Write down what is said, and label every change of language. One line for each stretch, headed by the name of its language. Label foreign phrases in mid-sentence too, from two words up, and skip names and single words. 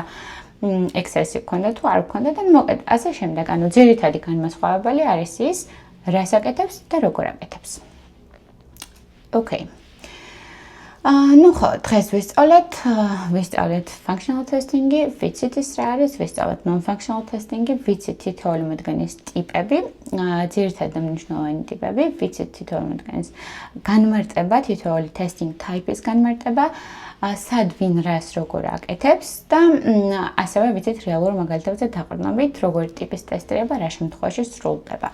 Georgian: excess-ი გვქონდა თუ არ გვქონდა და მოკლედ ასე შემდეგ, ანუ ძირითადი განმასხვავებელი არის ის, რას აკეთებს და როგორ აკეთებს. Okay. ну ხო, დღეს ვისწავლეთ
English: functional testing-
Georgian: ი, ვიცით ის რა არის, ვისწავლეთ
English: non-functional testing-
Georgian: ი, ვიცით თითოეული მათგანის ტიპები, ძირითადი და მნიშვნელოვანი ტიპები, ვიცით თითოეული მათგანის განმარტება, თითოეული
English: testing type-
Georgian: ის განმარტება, სად ვინ რას როგორ აკეთებს და ასევე ვიცით რეალურ მაგალითებზე დაყრდნობით, როგორი ტიპის ტესტირება რა შემთხვევაში სრულდება.